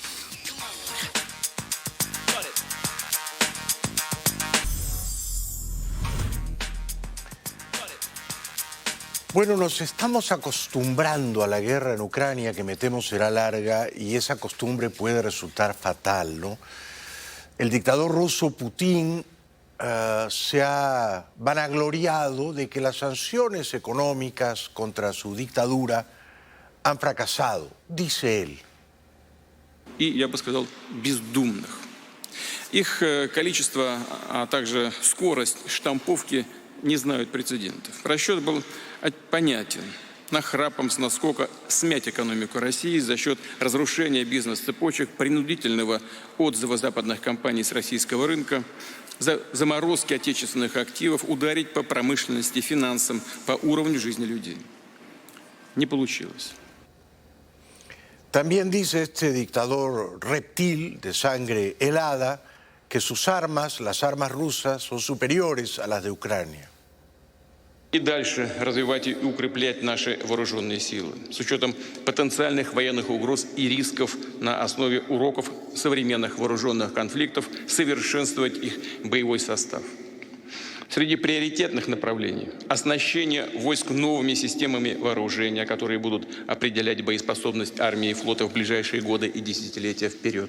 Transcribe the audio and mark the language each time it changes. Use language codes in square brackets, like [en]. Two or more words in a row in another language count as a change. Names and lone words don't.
[es] Bueno, nos estamos acostumbrando a la guerra en Ucrania, que me temo será larga, y esa costumbre puede resultar fatal, ¿no? El dictador ruso Putin se ha vanagloriado de que las sanciones económicas contra su dictadura han fracasado, dice él. [ru] И, я бы сказал, бездумных. Их количество, а также скорость штамповки не знают прецедентов. Расчет был понятен. Нахрапом с наскока смять экономику России за счет разрушения бизнес-цепочек, принудительного отзыва западных компаний с российского рынка, заморозки отечественных активов, ударить по промышленности, финансам, по уровню жизни людей. Не получилось. [es] También dice este dictador reptil de sangre helada que sus armas, las armas rusas, son superiores a las de Ucrania. [ru] И дальше развивать и укреплять наши вооруженные силы с учетом потенциальных военных угроз и рисков на основе уроков современных вооруженных конфликтов, совершенствовать их боевой состав. Среди приоритетных направлений – оснащение войск новыми системами вооружения, которые будут определять боеспособность армии и флота в ближайшие годы и десятилетия вперед.